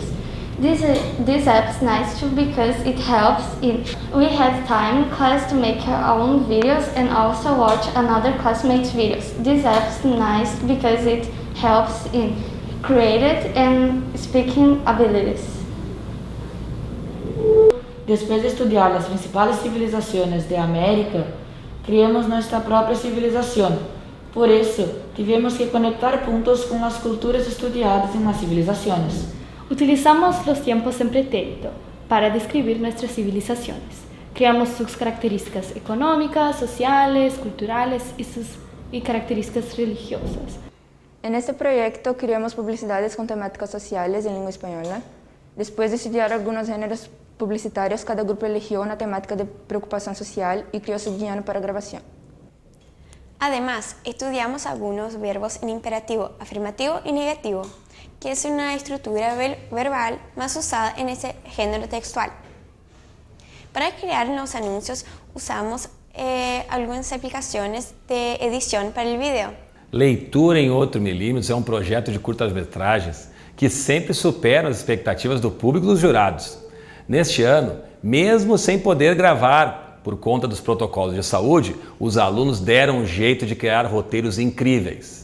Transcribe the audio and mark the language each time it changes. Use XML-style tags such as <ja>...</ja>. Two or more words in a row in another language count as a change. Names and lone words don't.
<en>This app's nice too because it helps we had time in class to make our own videos and also watch another classmate's videos. This app's nice because it helps in creative and speaking abilities.</en> <es>Después de estudiar las principales civilizaciones de América, creamos nuestra propia civilización. Por eso,</es> <pt>tivemos que conectar puntos com as culturas estudiadas em</pt> <es>las civilizaciones. Utilizamos los tiempos en pretérito para describir nuestras civilizaciones. Creamos sus características económicas, sociales, culturales y características religiosas. En este proyecto creamos publicidades con temáticas sociales en lengua española. Después de estudiar algunos géneros publicitarios, cada grupo eligió una temática de preocupación social y creó su guión para grabación. Además, estudiamos algunos verbos en imperativo, afirmativo y negativo, que es una estructura verbal más usada en ese género textual. Para crear los anuncios usamos</es> <pt>algumas aplicações de edição para o vídeo. Leitura em 8 milímetros é um projeto de curtas-metragens que sempre supera as expectativas do público e dos jurados. Neste ano, mesmo sem poder gravar por conta dos protocolos de saúde, os alunos deram um jeito de criar roteiros incríveis.</pt>